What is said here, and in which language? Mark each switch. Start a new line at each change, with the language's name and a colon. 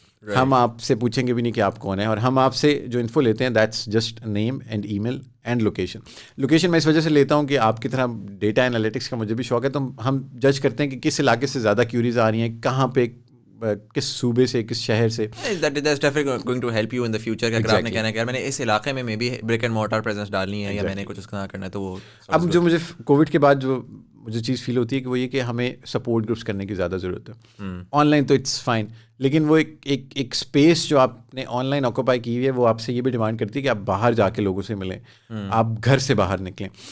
Urdu: ہم آپ سے پوچھیں گے بھی نہیں کہ آپ کون ہیں, اور ہم آپ سے جو انفو لیتے ہیں
English: That's just name and email and location.
Urdu: Location میں اس وجہ سے لیتا ہوں کہ آپ کی طرح ڈیٹا انالیٹکس کا مجھے بھی شوق ہے, تو ہم جج کرتے ہیں کہ کس علاقے سے زیادہ کیوریز آ رہی ہیں, کہاں پہ, کس صوبے سے, کس شہر سے.
English: That's definitely going to help you in the future.
Urdu: کہ اگر آپ نے کہنا ہے کہ میں نے اس علاقے میں بھی
English: brick and mortar presence
Urdu: ڈالنی ہے یا میں نے کچھ اس کا کرنا ہے, تو وہ اب جو مجھے کووڈ کے بعد جو مجھے چیز فیل ہوتی ہے کہ وہ یہ کہ ہمیں سپورٹ گروپس کرنے کی زیادہ ضرورت ہے. آن لائن تو
English: it's fine,
Urdu: لیکن وہ ایک اسپیس جو آپ نے آن لائن آکوپائی کی ہوئی ہے وہ آپ سے یہ بھی ڈیمانڈ کرتی ہے کہ آپ باہر جا کے لوگوں سے ملیں, آپ گھر سے باہر نکلیں.